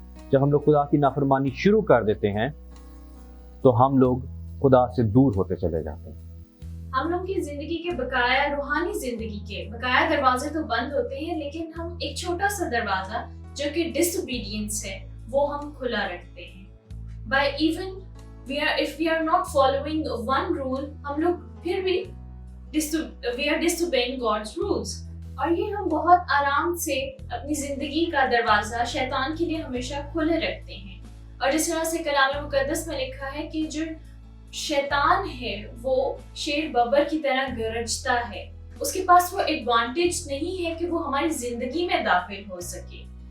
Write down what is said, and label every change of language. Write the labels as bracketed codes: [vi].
[ur] جب ہم لوگ خدا کی نافرمانی شروع کر دیتے ہیں تو ہم لوگ خدا سے دور ہوتے چلے جاتے ہیں. ہم لوگ کی زندگی کے بقایا روحانی زندگی کے بقایا دروازے تو بند ہوتے ہیں, لیکن ہم ایک چھوٹا سا دروازہ جو کہ ڈس اوبیڈینس ہے وہ ہم کھلا رکھتے ہیں. [en] by even if we are not following one rule, [ur] ہم لوگ پھر بھی [en] we are disobeying God's rules. [ur] اور یہ ہم بہت آرام سے اپنی زندگی کا دروازہ شیطان کے لیے ہمیشہ کھلے رکھتے ہیں. اور جس طرح سے کلام مقدس میں لکھا ہے کہ جو شیطان ہے وہ شیر ببر کی طرح گرجتا ہے, اس کے پاس وہ ایڈوانٹیج نہیں ہے کہ وہ ہماری زندگی میں داخل ہو سکے.